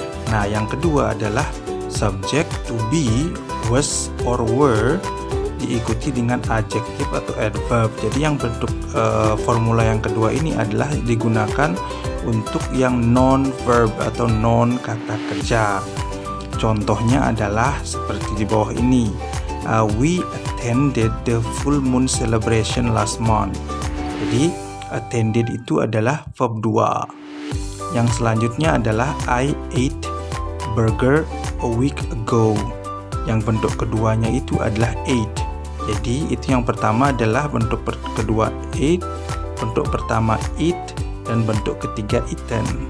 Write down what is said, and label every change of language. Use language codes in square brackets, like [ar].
[id] Nah, yang kedua adalah subjek to be, was or were, diikuti dengan adjektif atau adverb. Jadi yang bentuk formula yang kedua ini adalah digunakan untuk yang non verb atau non kata kerja. Contohnya adalah seperti di bawah ini. [en] We attended the full moon celebration last month. [id] Jadi attended itu adalah verb 2. Yang selanjutnya adalah [en] I ate burger a week ago. [id] Yang bentuk keduanya itu adalah ate. Jadi itu yang pertama adalah bentuk kedua ate, bentuk pertama eat, dan bentuk ketiga eaten.